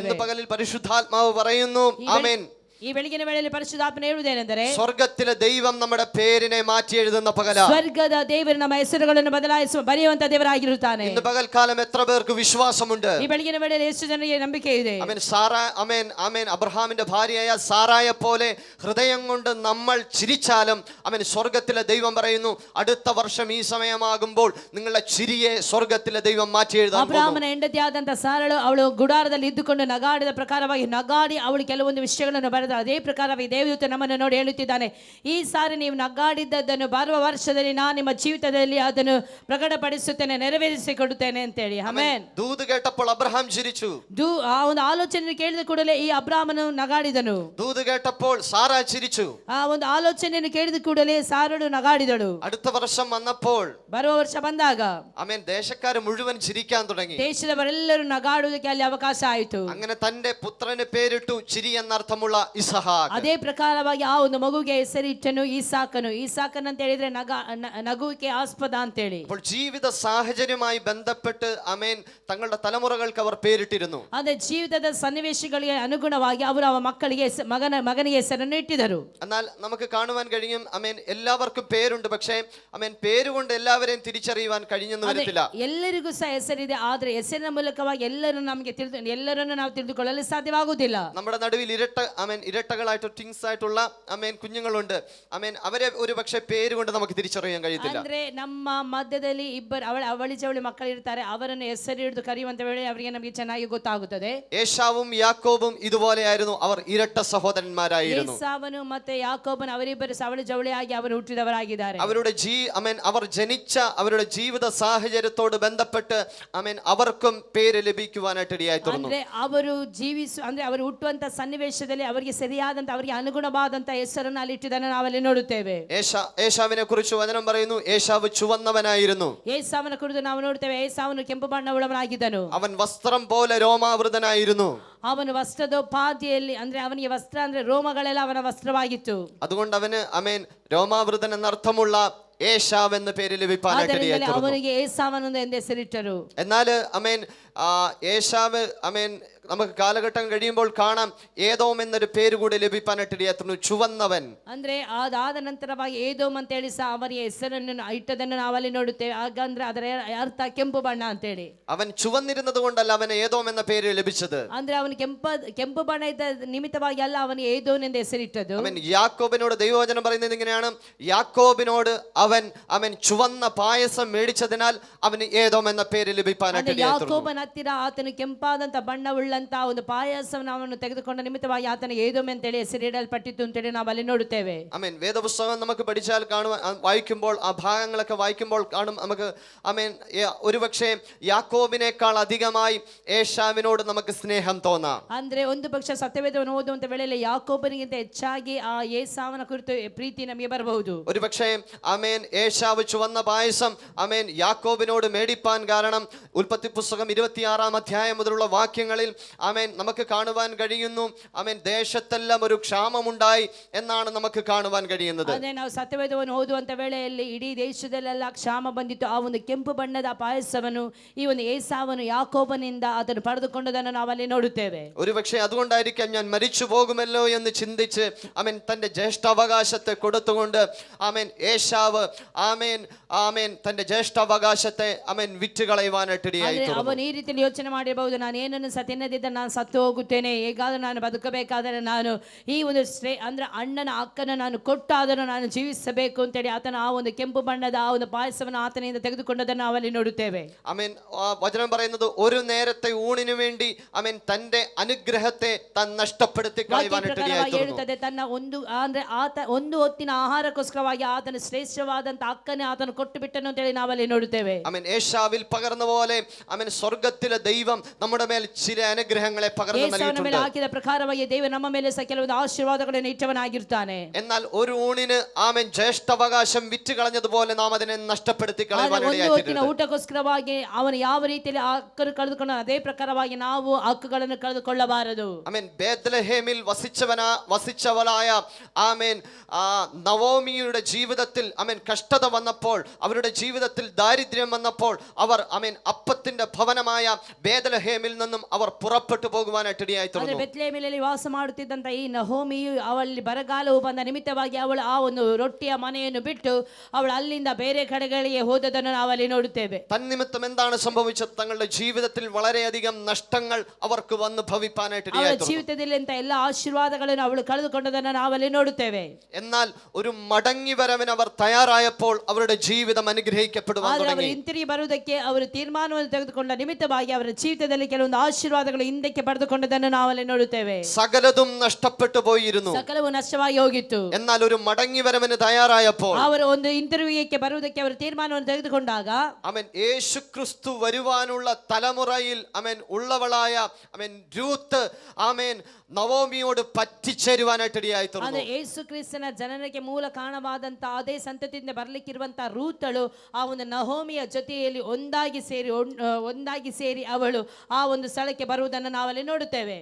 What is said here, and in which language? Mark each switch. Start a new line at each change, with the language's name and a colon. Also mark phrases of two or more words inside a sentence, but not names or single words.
Malayalam: ഇന്ന് പകലിൽ പരിശുദ്ധാത്മാവ് പറയുന്നു, ആമേൻ,
Kannada: ಈ ಬೆಳಗಿನ ವೇಳೆಯಲ್ಲಿ ಪರಿಶುದ್ಧಾತ್ಮನು ಹೇಳುವುದೇನೆಂದರೆ,
Malayalam: സ്വർഗത്തിലെ ദൈവം നമ്മുടെ പേരിനെ മാറ്റി എഴുതുന്ന പകല.
Kannada: ಸ್ವರ್ಗದ ದೇವರು ನಮ್ಮ ಹೆಸರುಗಳನ್ನು ಬದಲಾಯಿಸುವ ಬರೆಯುವಂತ ದೇವರಾಗಿರುತ್ತಾನೆ.
Malayalam: ഇന്ന് പകൽക്കാലം എത്ര പേർക്ക് വിശ്വാസമുണ്ട്?
Kannada: ಈ ಬೆಳಗಿನ ವೇಳೆಯಲ್ಲಿ ಎಷ್ಟು ಜನರಿಗೆ ನಂಬಿಕೆ ಇದೆ?
Malayalam: ആമേൻ. ആമേൻ ആമേൻ അബ്രഹാമിന്റെ ഭാര്യയായ സാറായെ പോലെ ഹൃദയം കൊണ്ട് നമ്മൾ ചിരിച്ചാലും ആമേൻ സ്വർഗത്തിലെ ദൈവം പറയുന്നു, അടുത്ത വർഷം ഈ സമയമാകുമ്പോൾ നിങ്ങളുടെ ചിരിയെ സ്വർഗത്തിലെ ദൈവം മാറ്റി എഴുതാൻ പോകുന്നു.
Kannada: ಅಬ್ರಹಾಮನ ಹೆಂಡತಿಯಾದಂತ ಸಾರಳು ಅವಳು ಗುಡಾರದಲ್ಲಿ ಇದ್ದುಕೊಂಡು ನಗಾಡಿದ ಪ್ರಕಾರವಾಗಿ ನಗಾಡಿ ಅವಳು ಕೆಲವೊಂದು ವಿಷಯಗಳನ್ನು ಬರೆದ ಅದೇ ಪ್ರಕಾರವಾಗಿ ದೇವದೂತ ನಮ್ಮನ್ನು ನೋಡಿ ಹೇಳುತ್ತಿದ್ದಾನೆ, ಈ ಸಾರಿ ನೀವು ನಗಾಡಿದ್ದನ್ನು ಬರುವ ವರ್ಷದಲ್ಲಿ ನಾನು ನಿಮ್ಮ ಜೀವಿತದಲ್ಲಿ ಅದನ್ನು ಪ್ರಕಟಪಡಿಸುತ್ತೇನೆ, ನೆರವೇರಿಸಿಕೊಡುತ್ತೇನೆ ಅಂತೇಳಿ. ಆಮೆನ್.
Malayalam: ദൂത് കേട്ടപ്പോൾ അബ്രഹാം ചിരിച്ചു.
Kannada: ಆ ಒಂದು ಆಲೋಚನೆ ಕೇಳಿದ ಕೂಡಲೇ ಈ ಅಬ್ರಹಾಮನು ನಗಾಡಿದನು.
Malayalam: ദൂത് കേട്ടപ്പോൾ സാറ ചിരിച്ചു.
Kannada: ಆ ಒಂದು ಆಲೋಚನೆಯನ್ನು ಕೇಳಿದ ಕೂಡಲೇ ಸಾರಳು ನಗಾಡಿದಳು.
Malayalam: അടുത്ത വർഷം വന്നപ്പോൾ
Kannada: ಬರುವ ವರ್ಷ ಬಂದಾಗ
Malayalam: ആമേൻ ദേശക്കാര് മുഴുവൻ ചിരിക്കാൻ തുടങ്ങി.
Kannada: ದೇಶದವರೆಲ್ಲರೂ ನಗಾಡುವುದಕ್ಕೆ ಅಲ್ಲಿ ಅವಕಾಶ ಆಯಿತು.
Malayalam: അങ്ങനെ തന്റെ പുത്രന് പേരിട്ടു ചിരി എന്നർത്ഥമുള്ള ഇസഹാക്ക്.
Kannada: ಅದೇ ಪ್ರಕಾರವಾಗಿ ಆ ಒಂದು ಮಗುಗೆ ಹೆಸರಿಟ್ಟನು ಈಸಾಕನು. ಈಸಾಕನ್ ಅಂತ ಹೇಳಿದ್ರೆ ನಗುವಿಗೆ ಆಸ್ಪದ ಅಂತೇಳಿ.
Malayalam: അപ്പോൾ ജീവിത സാഹചര്യമായി ബന്ധപ്പെട്ട് ആമേൻ തങ്ങളുടെ തലമുറകൾക്ക് അവർ പേരിട്ടിരുന്നു.
Kannada: ಅದೇ ಜೀವಿತದ ಸನ್ನಿವೇಶಗಳಿಗೆ ಅನುಗುಣವಾಗಿ ಅವರು ಅವರ ಮಕ್ಕಳಿಗೆ ಮಗನಿಗೆ ಹೆಸರನ್ನು ಇಟ್ಟಿದರು.
Malayalam: എന്നാൽ നമുക്ക് കാണുവാൻ കഴിയും ആമേൻ എല്ലാവർക്കും പേരുണ്ട്, പക്ഷേ ആമേൻ പേരുകൊണ്ട് എല്ലാവരെയും തിരിച്ചറിയുവാൻ കഴിഞ്ഞെന്ന് വരത്തില്ല.
Kannada: ಎಲ್ಲರಿಗೂ ಸಹ ಹೆಸರಿದೆ, ಆದ್ರೆ ಹೆಸರಿನ ಮೂಲಕವಾಗಿ ಎಲ್ಲರನ್ನು ನಾವು ತಿಳಿದುಕೊಳ್ಳಲು ಸಾಧ್ಯವಾಗುವುದಿಲ್ಲ.
Malayalam: നമ്മുടെ നടുവിൽ ഇരട്ടകളായിട്ട് ട്വിൻസ് ആയിട്ടുള്ള കുഞ്ഞുങ്ങളുണ്ട്. അവരെ ഒരു പക്ഷേ പേര് കൊണ്ട് നമുക്ക് തിരിച്ചറിയാൻ കഴിയത്തില്ല.
Kannada: ಅಂದ್ರೆ ನಮ್ಮ ಮಧ್ಯದಲ್ಲಿ ಇಬ್ಬರು ಅವಳಿ ಜವಳಿ ಮಕ್ಕಳು ಇರ್ತಾರೆ, ಅವರನ್ನು ಹೆಸರು ಹಿಡಿದು ಕರೆಯುವಂತ ವೇಳೆ ಅವರಿಗೆ ನಮಗೆ ಚೆನ್ನಾಗಿ ಗೊತ್ತಾಗುತ್ತದೆ.
Malayalam: ഏശാവും യാക്കോബും ഇതുപോലെയായിരുന്നു. അവർ ഇരട്ട സഹോദരന്മാരായിരുന്നു.
Kannada: ಏಸಾವನು ಮತ್ತೆ ಯಾಕೋಬನು ಅವರಿಬ್ಬರು ಅವಳಿ ಜವಳಿಯಾಗಿ ಅವರು ಹುಟ್ಟಿದವರಾಗಿದ್ದಾರೆ.
Malayalam: അവരുടെ അവർ ജനിച്ച അവരുടെ ജീവിത സാഹചര്യത്തോട് ബന്ധപ്പെട്ട് അവർക്കും പേര് ലഭിക്കുവാനായിട്ട് ഇടയായിത്തീർന്നു.
Kannada: ಅಂದ್ರೆ ಅವರು ಅಂದ್ರೆ ಅವರು ಹುಟ್ಟುವಂತ ಸನ್ನಿವೇಶದಲ್ಲಿ ಅವರಿಗೆ ಸರಿಯಾದಂತ ಅವರಿಗೆ ಅನುಗುಣವಾದಂತ ಹೆಸರನ್ನು ಅಲ್ಲಿ ಇಟ್ಟಿದ್ದನ್ನು ನಾವಲ್ಲಿ ನೋಡುತ್ತೇವೆ.
Malayalam: ഏശാവിനെ കുറിച്ച് വചനം പറയുന്നു, ഏശാവ് ചുവന്നവനായിരുന്നു.
Kannada: ಏಸಾವನ ಕುರಿತು ನಾವು ನೋಡುತ್ತೇವೆ, ಏಸಾವನು ಕೆಂಪು ಬಣ್ಣವುಳ್ಳವನಾಗಿದ್ದನು.
Malayalam: അവൻ വസ്ത്രം പോലെ രോമാവൃതനായിരുന്നു.
Kannada: ಅವನ ವಸ್ತ್ರದ ಪಾದಿಯಲ್ಲಿ ಅಂದ್ರೆ ಅವನಿಗೆ ವಸ್ತ್ರ ಅಂದ್ರೆ ರೋಮಗಳೆಲ್ಲ ಅವನ ವಸ್ತ್ರವಾಗಿತ್ತು.
Malayalam: അതുകൊണ്ട് അവന് രോമാവൃതൻ എന്നർത്ഥമുള്ള ഏശാവ് എന്ന പേര് ലഭിക്കാനായിട്ട് ഇടയായിത്തീർന്നു.
Kannada: ಅವನಿಗೆ ಏಸಾವನು ಎಂದು ಹೆಸರಿಟ್ಟರು.
Malayalam: എന്നാൽ ഏശാവ് നമുക്ക് കാലഘട്ടം കഴിയുമ്പോൾ കാണാം ഏദോം എന്നൊരു പേര് കൂടി ലഭിക്കാനായിട്ട് ഇടയായിത്തീർന്നു, ചുവന്നവൻ.
Kannada: ಅಂದ್ರೆ ಅದಾದ ನಂತರವಾಗಿ ಏದೋಮ್ ಅಂತ ಹೇಳಿ ಸಹ ಅವನಿಗೆ ಹೆಸರನ್ನು ಇಟ್ಟದನ್ನು ನಾವಲ್ಲಿ ನೋಡುತ್ತೇವೆ. ಹಾಗಂದ್ರೆ ಅದರ ಅರ್ಥ ಕೆಂಪು ಬಣ್ಣ ಅಂತ ಹೇಳಿ.
Malayalam: അവൻ ചുവന്നിരുന്നത് കൊണ്ടല്ല അവന് ഏദോം എന്ന പേര് ലഭിച്ചത്.
Kannada: ಅಂದ್ರೆ ಅವನು ಕೆಂಪು ಬಣ್ಣ ಇದ್ದ ನಿಮಿತ್ತವಾಗಿ ಅಲ್ಲ ಅವನಿಗೆ ಏದೋಮ್ ಎಂದು ಹೆಸರಿಟ್ಟದು.
Malayalam: യാക്കോബിനോട് ദൈവവചനം പറയുന്നത് ഇങ്ങനെയാണ്, യാക്കോബിനോട് അവൻ ചുവന്ന പായസം മേടിച്ചതിനാൽ അവന് ഏദോം എന്ന പേര് ലഭിക്കാനായിട്ട് ഇടയായിത്തീർന്നു.
Kannada: ಯಾಕೋಬನ ಹತ್ತಿರ ಆತನು ಕೆಂಪಾದಂತ ಬಣ್ಣವುಳ್ಳಂತ ಒಂದು ಪಾಯಸವನ್ನು ಅವನು ತೆಗೆದುಕೊಂಡ ನಿಮಿತ್ತವಾಗಿ ಆತನಿಗೆ ಏದೋಮ್ ಅಂತ ಹೇಳಿ ಹೆಸರಿಡಲ್ಪಟ್ಟಿತ್ತು ಅಂತ ಹೇಳಿ ನಾವು ಅಲ್ಲಿ ನೋಡುತ್ತೇವೆ.
Malayalam: വേദപുസ്തകം നമുക്ക് പഠിച്ചാൽ വായിക്കുമ്പോൾ ആ ഭാഗങ്ങളൊക്കെ വായിക്കുമ്പോൾ കാണും നമുക്ക് ഒരുപക്ഷെ യാക്കോബിനേക്കാൾ അധികമായി ഏശാവിനോട് നമുക്ക് സ്നേഹം തോന്നാം.
Kannada: ಅಂದ್ರೆ ಒಂದು ಪಕ್ಷ ಸತ್ಯವೇದವನ್ನು ಓದುವಂತ ವೇಳೆಯಲ್ಲಿ ಯಾಕೋಬನಿಗಿಂತ ಹೆಚ್ಚಾಗಿ ಆ ಏಸಾವನ ಕುರಿತು ಪ್ರೀತಿ ನಮಗೆ ಬರಬಹುದು.
Malayalam: ഒരുപക്ഷെ ഏശാവ് ചുവന്ന പായസം യാക്കോബിനോട് മേടിപ്പാൻ കാരണം ഉൽപ്പത്തി പുസ്തകം 26-ാം അധ്യായം മുതലുള്ള വാക്യങ്ങളിൽ നമുക്ക് കാണുവാൻ കഴിയുന്നു. ദേശത്തെല്ലാം ഒരു ക്ഷാമമുണ്ടായി എന്നാണ് നമുക്ക് കാണുവാൻ കഴിയുന്നത്.
Kannada: ಅದೇ ನಾವು ಸತ್ಯವೇದವನ್ನು ಓದುವಂತ ವೇಳೆಯಲ್ಲಿ ಇಡೀ ದೇಶದಲ್ಲೆಲ್ಲ ಕ್ಷಾಮ ಬಂದಿತ್ತು. ಆ ಒಂದು ಕೆಂಪು ಬಣ್ಣದ ಪಾಯಸವನ್ನು ಈ ಒಂದು ಏಸಾವನು ಯಾಕೋಬನಿಂದ ಅದನ್ನು ಪಡೆದುಕೊಂಡದನ್ನು ನಾವಲ್ಲಿ ನೋಡುತ್ತೇವೆ.
Malayalam: ഒരുപക്ഷെ അതുകൊണ്ടായിരിക്കാം ഞാൻ മരിച്ചു പോകുമല്ലോ എന്ന് ചിന്തിച്ച് തന്റെ ജ്യേഷ്ഠാവകാശത്തെ കൊടുത്തുകൊണ്ട് ഏശാവ് തന്റെ ജ്യേഷ്ഠാവകാശത്തെ വിറ്റുകളയുവാനായിട്ട് ഇടയായിത്തീർന്നു.
Kannada: ಅವನು ಈ ರೀತಿಯಲ್ಲಿ ಯೋಚನೆ ಮಾಡಿರಬಹುದು, ನಾನು ಏನನ್ನು ತಿನ್ನದಿದ್ದರೆ ನಾನು ಸತ್ತು ಹೋಗುತ್ತೇನೆ, ಹೇಗಾದರೂ ನಾನು ಬದುಕಬೇಕಾದರೆ ನಾನು ಈ ಒಂದು ಅಂದ್ರೆ ಅಣ್ಣನ ಅಕ್ಕನ ನಾನು ಕೊಟ್ಟಾದರೂ ನಾನು ಜೀವಿಸಬೇಕು ಅಂತೇಳಿ ಆತನ ಆ ಒಂದು ಕೆಂಪು ಬಣ್ಣದ ಆ ಒಂದು ಪಾಯಸವನ್ನು ಆತನಿಂದ ತೆಗೆದುಕೊಂಡದನ್ನು ನಾವಲ್ಲಿ ನೋಡುತ್ತೇವೆ.
Malayalam: വചനം പറയുന്നത് ഒരു നേരത്തെ ഊണിനു വേണ്ടി തന്റെ അനുഗ്രഹത്തെ താൻ നഷ്ടപ്പെടുത്തി കളയുവാനായിട്ട്
Kannada: ಹೇಳುತ್ತದೆ. ತನ್ನ ಒಂದು ಹೊತ್ತಿನ ಆಹಾರಕ್ಕೋಸ್ಕರವಾಗಿ ಆತನ ಶ್ರೇಷ್ಠವಾದಂತ ಅಕ್ಕನೇ ಆತನು ಕೊಟ್ಟು ಬಿಟ್ಟನು ಅಂತೇಳಿ ನಾವಲ್ಲಿ ನೋಡುತ್ತೇವೆ.
Malayalam: ഏശാവിൽ പകർന്ന പോലെ സ്വർഗ്ഗത്തിലെ ദൈവം നമ്മുടെ മേൽ ചില അനുഗ്രഹങ്ങളെ പകർന്നു നൽകിയിട്ടുണ്ട്.
Kannada: ಹಾಕಿದ ಪ್ರಕಾರವಾಗಿ ದೇವರು ನಮ್ಮ ಮೇಲೆ ಸಹ ಕೆಲವೊಂದು ಆಶೀರ್ವಾದಗಳನ್ನು ಇಟ್ಟವನಾಗಿರ್ತಾನೆ.
Malayalam: എന്നാൽ ഒരു ഊണിന് ജ്യേഷ്ഠാവകാശം വിറ്റ് കളഞ്ഞതുപോലെ നാം അതിനെ നഷ്ടപ്പെടുത്തി കളയുവാനിടയായിട്ടുണ്ട്.
Kannada: ಊಟಕ್ಕೋಸ್ಕರವಾಗಿ ಅವನು ಯಾವ ರೀತಿಯಲ್ಲಿ ಹಕ್ಕನ್ನು ಕಳೆದುಕೊಂಡ ಅದೇ ಪ್ರಕಾರವಾಗಿ ನಾವು ಹಕ್ಕುಗಳನ್ನು ಕಳೆದುಕೊಳ್ಳಬಾರದು.
Malayalam: ബേത്ലഹേമിൽ വസിച്ചവളായ നവോമിയുടെ ജീവിതത്തിൽ കഷ്ടത വന്നപ്പോൾ, അവരുടെ ജീവിതത്തിൽ ദാരിദ്ര്യം വന്നപ്പോൾ അവർ അപ്പത്തിന്റെ ഭവനമായ ബേത്ലഹേമിൽ നിന്നും അവർ പുറപ്പെട്ടു പോകുവാനായിട്ട് ഇടയായിത്തീർന്നു.
Kannada: ಬೆತ್ಲೆಹೇಮಿನಲ್ಲಿ ವಾಸ ಮಾಡುತ್ತಿದ್ದಂತ ಈ ನಹೋಮಿಯು ಅವಳಿ ಬರಗಾಲವು ಬಂದ ನಿಮಿತ್ತವಾಗಿ ಅವಳು ಆ ಒಂದು ರೊಟ್ಟಿಯ ಮನೆಯನ್ನು ಬಿಟ್ಟು ಅವಳು ಅಲ್ಲಿಂದ ಬೇರೆ ಕಡೆಗಳಿಗೆ ಹೋದದನ್ನು ನಾವಲ್ಲಿ ನೋಡುತ್ತೇವೆ.
Malayalam: തന്നിമിത്തം എന്താണ് സംഭവിച്ചത്? തങ്ങളുടെ ജീവിതത്തിൽ വളരെയധികം നഷ്ടങ്ങൾ അവർക്ക് വന്ന് ഭവിപ്പാനായിട്ട് ഇടയായിത്തീർന്നു.
Kannada: ಜೀವಿತದಲ್ಲಿ ಅಂತ ಎಲ್ಲ ಆಶೀರ್ವಾದಗಳನ್ನು ಅವಳು ಕಳೆದುಕೊಂಡದನ್ನು ನಾವಲ್ಲಿ ನೋಡುತ್ತೇವೆ.
Malayalam: എന്നാൽ ഒരു മടങ്ങി വരവിന് അവർ തയ്യാറായപ്പോൾ അവരുടെ ജീവിതം അനുഗ്രഹിക്കപ്പെടുവാൻ തുടങ്ങി.
Kannada: ಹಿಂತಿರುಗಿ ಬರುವುದಕ್ಕೆ ಅವರು ತೀರ್ಮಾನವನ್ನು ತೆಗೆದುಕೊಂಡ ನಿಮಿತ್ತವಾಗಿ ಅವರ ಜೀವಿತದಲ್ಲಿ ಕೆಲವೊಂದು ಆಶೀರ್ವಾದಗಳು ಹಿಂದಕ್ಕೆ ಪಡೆದುಕೊಂಡದನ್ನು ನಾವಲ್ಲಿ ನೋಡುತ್ತೇವೆ.
Malayalam: സകലതും നഷ്ടപ്പെട്ടു പോയിരുന്നു,
Kannada: ಸಕಲವು ನಷ್ಟವಾಗಿ ಹೋಗಿತ್ತು.
Malayalam: എന്നാൽ ഒരു മടങ്ങി വരവിന് തയ്യാറായപ്പോൾ
Kannada: ಅವರು ಒಂದು ಹಿಂತಿರುಗಿಗೆ ಬರುವುದಕ್ಕೆ ಅವರು ತೀರ್ಮಾನವನ್ನು ತೆಗೆದುಕೊಂಡಾಗ
Malayalam: യേശു ക്രിസ്തു വരുവാനുള്ള തലമുറയിൽ ഉള്ളവളായ രൂത്ത് നവോമിയോട് പറ്റിച്ചേരുവാനായിട്ട് ഇടയായിത്തീർന്നു.
Kannada: ಯೇಸು ಕ್ರಿಸ್ತನ ಜನನಕ್ಕೆ ಮೂಲ ಕಾರಣವಾದಂತ ಅದೇ ಸಂತತಿಯಿಂದ ಬರಲಿಕ್ಕಿರುವಂತ ರೂತಳು ಆ ಒಂದು ನಹೋಮಿಯ ಜೊತೆಯಲ್ಲಿ ಒಂದಾಗಿ ಸೇರಿ ಅವಳು ಆ ಒಂದು ಸ್ಥಳಕ್ಕೆ ಬರುವುದನ್ನು ನಾವಲ್ಲಿ ನೋಡುತ್ತೇವೆ.